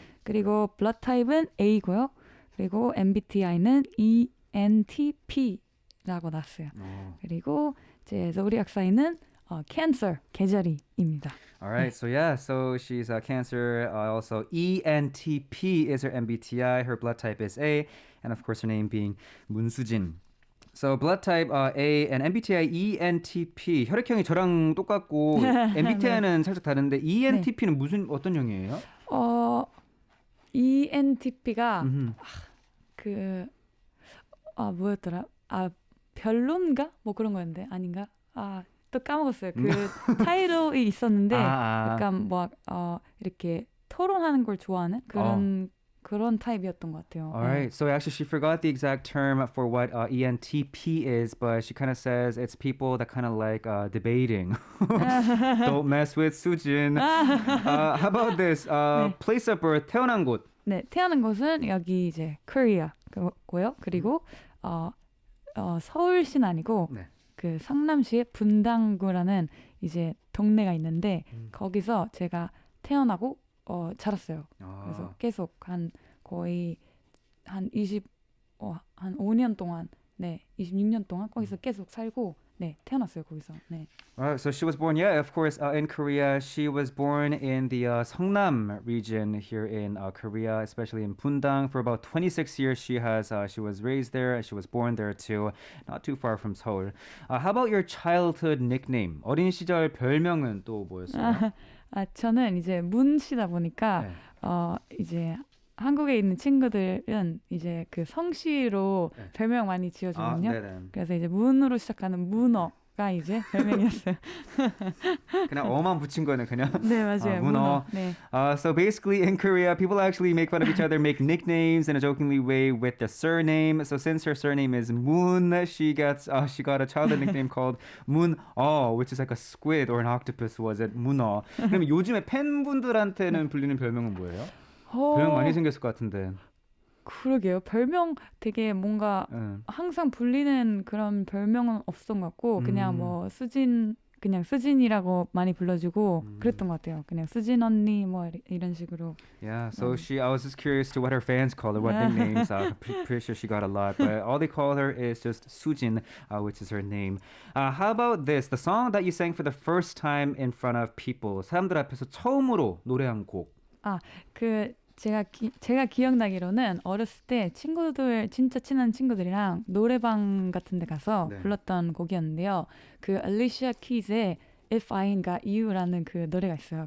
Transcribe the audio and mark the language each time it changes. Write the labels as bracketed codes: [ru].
[ko] 그리고 blood type은 A고요. 그리고 MBTI는 ENTP라고 났어요. 그리고 제 zodiac sign은 Cancer 계절이입니다. [en] All right, so yeah, so she's a Cancer. Also, ENTP is her MBTI. Her blood type is A, and of course, her name being 문수진. So blood type A and MBTI ENTP. [ko] 혈액형이 저랑 똑같고 MBTI는 살짝 다른데 ENTP는 무슨 어떤 형이에요? ENTP가 뭐였더라? 별론가? 뭐 그런 거였는데 아닌가? 또 까먹었어요. 그 타이틀이 있었는데 약간 이렇게 토론하는 걸 좋아하는 그런 타입이었던 것 같아요. [en] Alright, so actually she forgot the exact term for what ENTP is, but she kind of says it's people that kind of like debating. Don't mess with Sujin. How about this? Place of birth, [ko] 태어난 곳. 네, 태어난 곳은 여기 이제 Korea고요. 그리고 서울시는 아니고 그 성남시에 분당구라는 이제 동네가 있는데 거기서 제가 태어나고 자랐어요. 그래서 계속 한 거의 한 5년 동안 26년 동안 거기서 계속 살고 태어났어요 거기서. [en] So she was born, yeah, of course, in Korea. She was born in the Seongnam region here in Korea, especially in Pundang. For about 26 years, she was raised there. She was born there too, not too far from Seoul. How about your childhood nickname? [ko] 어린 시절 별명은 또 뭐였어요? 저는 이제 문씨다 보니까 네. 이제 한국에 있는 친구들은 이제 그 성씨로 별명 많이 지어주거든요. 그래서 이제 문으로 시작하는 문어가 이제 별명이었어요. 그냥 어만 붙인 거는 그냥. 네, 맞아요. 문어. 네. [en] So basically in Korea, people actually make fun of each other, make nicknames in a jokingly way with the surname. So since her surname is Moon, she got a childhood nickname called 문어, which is like a squid or an octopus. Was it 문어? [ko] 그럼 요즘에 팬분들한테는 불리는 별명은 뭐예요? 별명 많이 생겼을 것 같은데. 그러게요. 별명 되게 뭔가 항상 불리는 그런 별명은 없었던 것 같고 그냥 뭐 그냥 수진이라고 많이 불러주고 그랬던 것 같아요. 그냥 수진 언니 뭐 이런 식으로. [en] Yeah, so I was just curious to what her fans call her, what nicknames. Pretty sure she got a lot, but all they call her is just Sujin, which is her name. How about this? The song that you sang for the first time in front of people. [ko] 사람들 앞에서 처음으로 노래한 곡. 제가 기억나기로는 어렸을 때 진짜 친한 친구들이랑 노래방 같은 데 가서 불렀던 곡이었는데요. 그 알리샤 키즈의 If I Ain't Got You라는 그 노래가 있어요.